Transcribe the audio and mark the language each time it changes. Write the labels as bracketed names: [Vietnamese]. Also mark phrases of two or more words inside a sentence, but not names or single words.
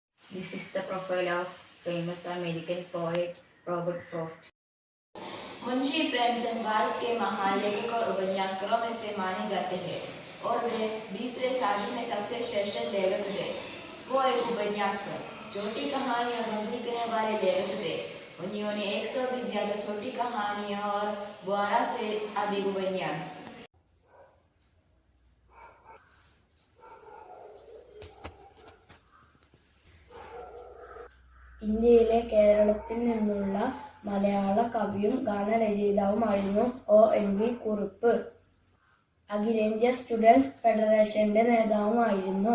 [English] This is the profile of famous American poet Robert Frost. [Hindi] मुंशी प्रेमचंद भारत के महान लेखक और उपन्यासकारों में से माने जाते हैं और वे 20वीं सदी में सबसे श्रेष्ठ लेखक थे। वो एक उपन्यासकार, छोटी कहानी और नकली करने वाले लेखक थे। उन्होंने 100 की ज्यादा छोटी कहानियां और 12 से अधिक उपन्यास। [Malayalam] ഇന്ത്യയിലെ കേരളത്തിൽ നിന്നുള്ള മലയാള കവിയും ഗാനരചയിതാവുമായിരുന്നു ONV കുറുപ്പ്. അഖിലേന്ത്യാ സ്റ്റുഡൻസ് ഫെഡറേഷന്റെ നേതാവുമായിരുന്നു.